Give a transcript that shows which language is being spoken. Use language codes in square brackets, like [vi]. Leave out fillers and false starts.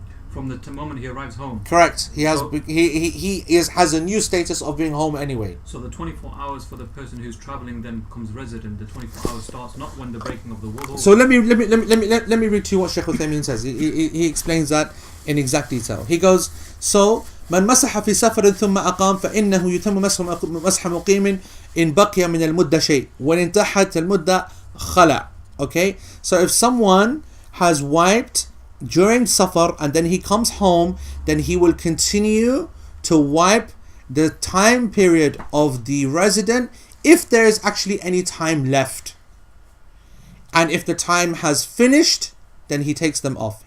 [en] From the moment he arrives home. Correct. He has So- has a new status of being home anyway. So the 24 hours for the person who's traveling then becomes resident. The 24 hours starts not when the breaking of the wudu. So let me read to you what Shaykh Uthaymeen says. He explains that in exact detail. He goes, so [ar] من مسح في سفر ثم أقام فإنه يتم مسح مقيم إن بقي من المدة شيء وإن انتهت المدة خلع. [en] Okay, so if someone has wiped during safar and then he comes home, then he will continue to wipe the time period of the resident if there is actually any time left. And if the time has finished, then he takes them off.